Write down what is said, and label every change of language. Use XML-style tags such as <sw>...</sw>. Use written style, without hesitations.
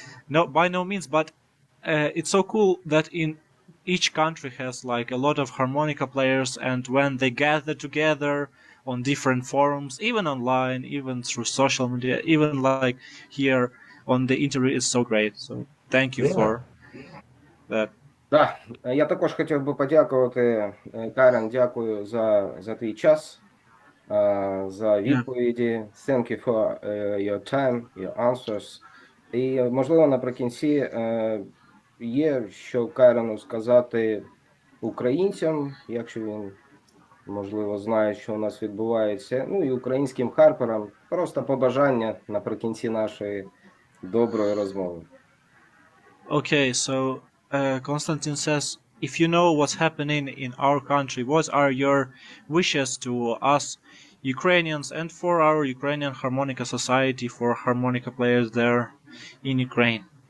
<en>No, by no means, but it's so cool that in each country has like a lot of harmonica players, and when they gather together on different forums, even online, even through social media, even like here on the interview, is so great. So thank you Yeah. for that.</en> <uk>Так, я також хотів би подякувати, Карен, дякую за твій час, за</uk> <en>Yeah.</en> <uk>відповіді.</uk> <en>Thank you for your time, your answers.</en> <uk>І, можливо, наприкінці є, що Карену сказати українцям, якщо він, можливо, знає, що у нас відбувається, ну і українським харперам. Просто побажання наприкінці нашої доброї розмови.</uk> <en>Okay, so Konstantin says, if you know what's happening in our country, what are your wishes to us Ukrainians and for our Ukrainian harmonica society, for harmonica players there in Ukraine?</en>